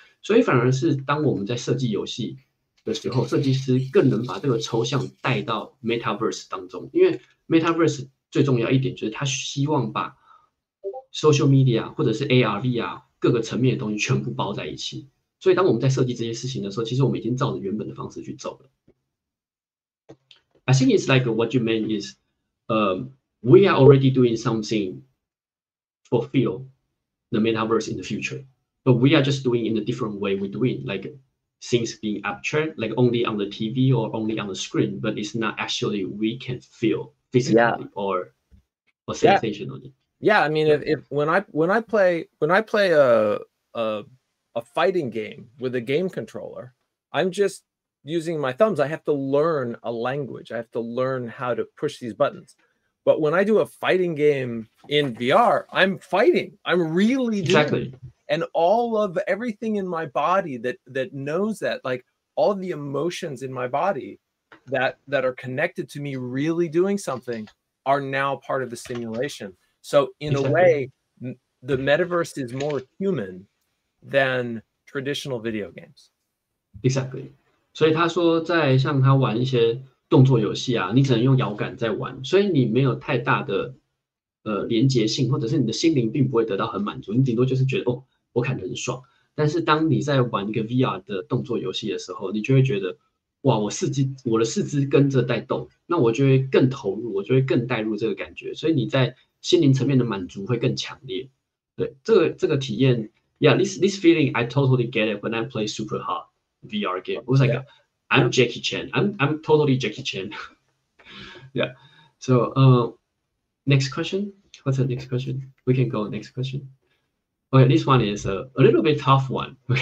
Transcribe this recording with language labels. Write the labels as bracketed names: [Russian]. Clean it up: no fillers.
[Chinese] 所以反而是当我们在设计游戏的时候，设计师更能把这个抽象带到 Metaverse 当中，因为 Metaverse 最重要一点就是他希望把 social media 或者是 AR、VR 各个层面的东西全部包在一起。所以当我们在设计这些事情的时候，其实我们已经照着原本的方式去走了。 [English] I think it's like what you meant is, we are already doing something to fulfill the metaverse in the future, but we are just doing in a different way. We're doing like things being abstract, like only on the TV or only on the screen, but it's not actually we can feel physically or sensationally. Yeah, I mean, if when I play a fighting game with a game controller, I'm just using my thumbs. I have to learn a language. I have to learn how to push these buttons. But when I do a fighting game in VR, I'm fighting. I'm really doing it. And all of everything in my body that knows that, like all of the emotions in my body that are connected to me really doing something are now part of the simulation. So in a way, the metaverse is more human than traditional video games. Exactly. [Chinese] 所以他说，在像他玩一些动作游戏啊，你只能用摇杆在玩，所以你没有太大的连结性，或者是你的心灵并不会得到很满足，你顶多就是觉得哦，我看得很爽。但是当你在玩一个 VR 的动作游戏的时候，你就会觉得哇，我的四肢跟着在动，那我就会更投入，我就会更带入这个感觉，所以你在心灵层面的满足会更强烈。对，这个体验 [English] ，Yeah, this feeling I totally get it when I play super hard VR game. It was like I'm Jackie Chan. I'm totally Jackie Chan. Yeah. So next question. What's the next question? We can go next question. Okay, this one is a little bit tough one.